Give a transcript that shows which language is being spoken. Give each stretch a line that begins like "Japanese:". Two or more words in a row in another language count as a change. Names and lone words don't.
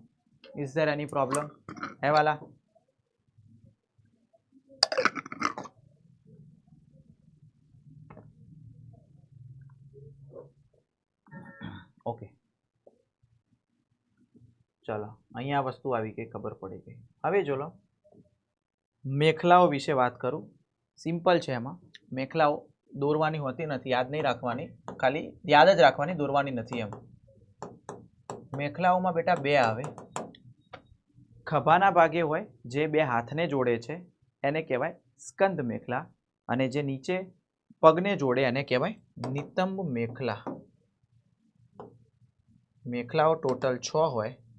English: is there any problem
Gujarati: હૈ વાળા? ઓકે, ચાલો અહિયા વસ્તુ આવી ગઈ, ખબર પડી ગઈ. હવે જો લો મેખલાઓ વિષે વાત કરું. સિંપલ હૈ, એમાં મેખલાઓ દોરવાની હોતી નહીં, યાદ નહીં રાખવાની, ખાલી યાદ જ રાખવાની, દોરવાની નહીં. એમ મેખલાઓમાં બેટા બે આવે. ખભાના ભાગે હોય જે બે હાથને જોડે છે એને કહેવાય સ્કંદ મેખલા, અને જે નીચે પગને જોડે એને કહેવાય નિતંબ મેખલા. મેખલાઓ ટોટલ 6 હોય.